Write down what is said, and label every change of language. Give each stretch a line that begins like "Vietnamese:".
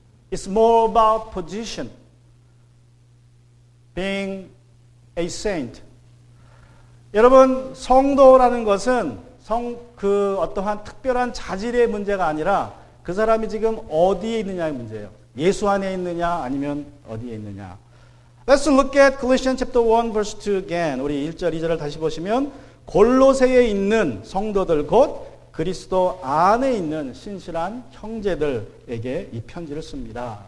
English: It's more about position. Being a saint.
Korean: 여러분, 성도라는 것은 어떠한 특별한 자질의 문제가 아니라 그 사람이 지금 어디에 있느냐의 문제예요. 예수 안에 있느냐 아니면 어디에 있느냐.
English: Let's look at Colossians chapter 1 verse 2 again.
Korean: 우리 1절 2절을 다시 보시면 골로새에 있는 성도들 곧 그리스도 안에 있는 신실한 형제들에게 이 편지를 씁니다.